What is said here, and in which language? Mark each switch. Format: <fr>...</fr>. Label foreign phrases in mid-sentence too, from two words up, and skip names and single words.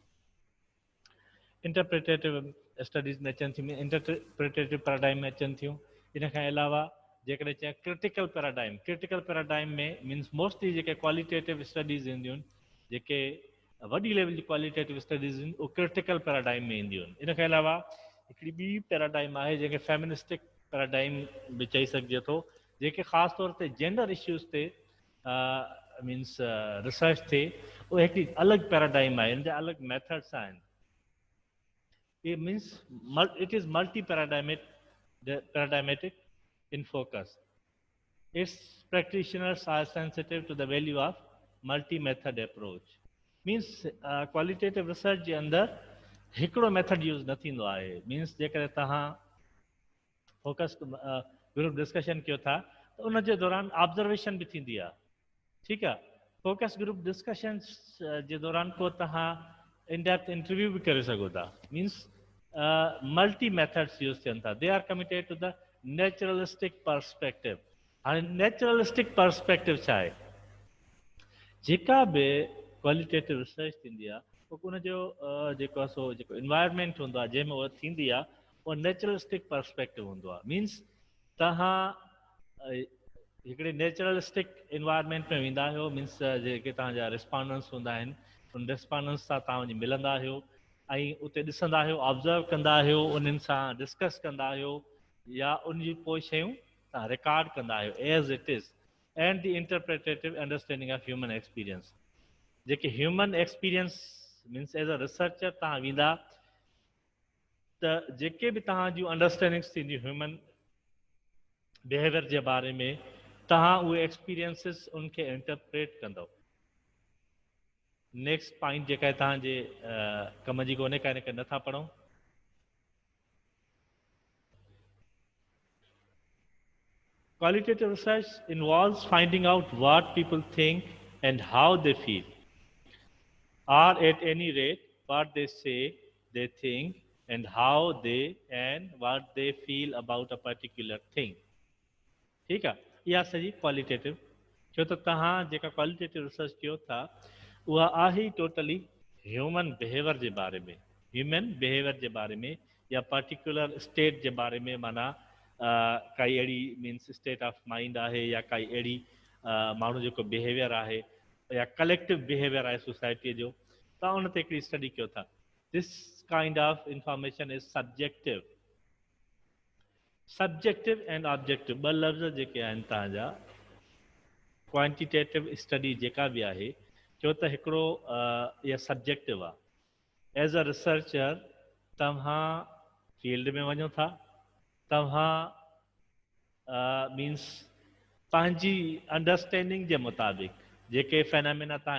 <en>interpretive studies</en> <sd>में अचनि थियूं</sd> <en>interpretive paradigm</en> <sd>में अचनि थियूं इन खां अलावा जेकॾहिं चयां</sd> <en>critical paradigm</en> <sd>में</sd> <en>means mostly</en> <sd>जेके</sd> <en>qualitative studies</en> <sd>ईंदियूं आहिनि जेके वॾी लेवल जी</sd> <en>qualitative studies</en> <sd>आहिनि उहे</sd> <en>critical paradigm</en> <sd>में ईंदियूं आहिनि इन खां अलावा हिकिड़ी ॿी पैराडाइम आहे जंहिंखे</sd> <en>feministic paradigm</en> <sd>बि चई सघिजे थो जेके ख़ासि तौर ते</sd> <en>gender issues</en> <sd>ते</sd> <en>means research</en> <sd>थिए उहे हिकिड़ी अलॻि पैराडाइम आहे हिन जा अलॻि मेथड्स आहिनि</sd> <en>It means it is paradigmatic in focus. Its practitioners are sensitive to the value of multi-method approach. Means qualitative research</en> <sd>जे अंदरि हिकिड़ो</sd> <en>method use</en> <sd>न थींदो आहे मीन्स जेकॾहिं तव्हां</sd> <en>focus group discussion</en> <sd>कयो था त उन जे दौरान ऑब्जर्वेशन बि थींदी आहे ठीकु आहे</sd> <en>focus group discussion</en> <sd>जे दौरान को तव्हां</sd> <en>in depth interview</en> <sd>भी करे सघो था</sd> <en>means multi methods use</en> <sd>थियनि था</sd> <en>they are committed to the naturalistic perspective</en> <sd>हाणे</sd> <en>naturalistic perspective</en> <sd>छा आहे जेका बि</sd> <en>qualitative research</en> <sd>थींदी आहे पोइ उनजो जेको आहे सो जेको इन्वायरमेंट हूंदो आहे जंहिंमें उहा थींदी आहे उहो</sd> <en>naturalistic perspective</en> <sd>हूंदो आहे मीन्स तव्हां हिकिड़े</sd> <en>naturalistic environment</en> <sd>में वेंदा आहियो मीन्स जेके तव्हांजा रिस्पॉन्डेंट्स हूंदा आहिनि उन रिस्पॉन्डेंट्स सां तव्हां वञी मिलंदा आहियो ऐं उते ॾिसंदा आहियो ऑब्ज़र्व कंदा आहियो उन्हनि सां डिस्कस कंदा आहियो या उन जी पोइ शयूं तव्हां रिकॉर्ड कंदा आहियो</sd> <en>as it is and the interpretive understanding of human experience</en> <sd>जेके</sd> <en>human experience means as a researcher</en> <sd>तव्हां वेंदा त जेके बि तव्हां जूं अंडरस्टैंडिंग्स थींदियूं</sd> <en>human behaviour</en> <sd>जे बारे में तव्हां उहे एक्सपीरियंसिस उनखे इंटरप्रेट कंदव</sd> <en>next point</en> <sd>जेका आहे तव्हांजे कम जी कोन्हे का हिनखे नथा पढ़ूं</sd> <en>Qualitative research involves finding out what people think and how they feel, or at any rate, what they say they think and how they and what they feel about a particular thing.</en> <ur>ٹھیک ہے</ur> <sd>इहा सॼी क्वालिटेटिव छो त तव्हां जेका</sd> <en>qualitative research</en> <sd>कयो था उहा आहे</sd> <en>totally human behaviour</en> <sd>जे बारे में</sd> <en>human behaviour</en> <sd>जे बारे में या</sd> <en>particular state</en> <sd>जे बारे में माना काई अहिड़ी</sd> <en>means state of mind</en> <sd>आहे या काई अहिड़ी माण्हू जेको बिहेवियर आहे या</sd> <en>collective behaviour</en> <sd>आहे सोसाइटीअ जो तव्हां उन ते हिकिड़ी स्टडी कयो था</sd> <en>This kind of information is subjective. Subjective and objective</en> <sd>ॿ लफ़्ज़ जेके आहिनि तव्हांजा</sd> <en>quantitative study</en> <sd>जेका बि आहे छो त हिकिड़ो इहा सब्जेक्टिव आहे</sd> <en>as a researcher</en> <sd>तव्हां फील्ड में वञो था तव्हां मीन्स पंहिंजी अंडरस्टैंडिंग जे मुताबिक़ जेके फेनामिना तव्हां</sd>